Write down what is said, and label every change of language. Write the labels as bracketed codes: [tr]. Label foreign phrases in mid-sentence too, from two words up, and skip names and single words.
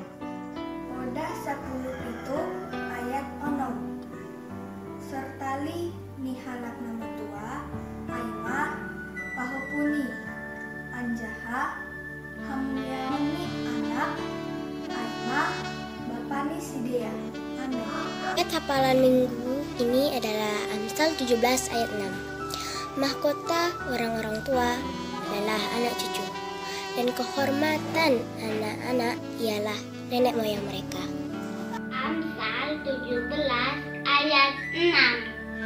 [bts] Koda 10 pitu ayat 6 sertali nihalak nama tua aima pahopuni anjaha hamuliaoni anak aima bapani sidea. [id] Amin. Ayat hafalan minggu ini adalah Amsal 17 ayat 6. Mahkota orang-orang tua adalah anak cucu, dan kehormatan anak-anak ialah nenek moyang mereka. Amsal 17 ayat 6.